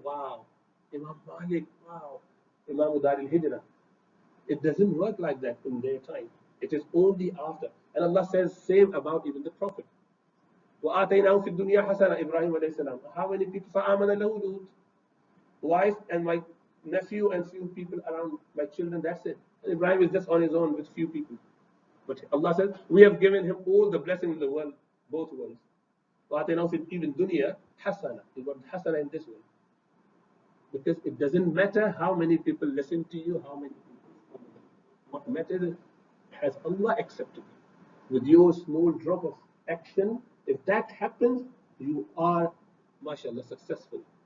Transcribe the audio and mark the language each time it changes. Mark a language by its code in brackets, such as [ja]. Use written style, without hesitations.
[en] Wow, Imam Malik. Wow, Imam Dar al-Hijrah. It doesn't work like that in their time. It is only after. And Allah says same about even the Prophet. [ar] وَآتَيْنَاهُ فِي الدُّنْيَا حَسَنًا Ibrahim alayhi salam. [en] How many people? [ar] فَآمَنَ لَهُ لُوط. [en] Wife and my nephew and few people around my children, that's it. And Ibrahim is just on his own with few people. But Allah says, we have given him all the blessings in the world, both worlds. [ar] وَآتَيْنَاهُ فِي [en] even [ar] dunya حَسَنًا. [en] He got hasana in this world. Because it doesn't matter how many people listen to you, how many people. What matters is, has Allah accepted you? With your small drop of action, if that happens, you are, mashallah, successful.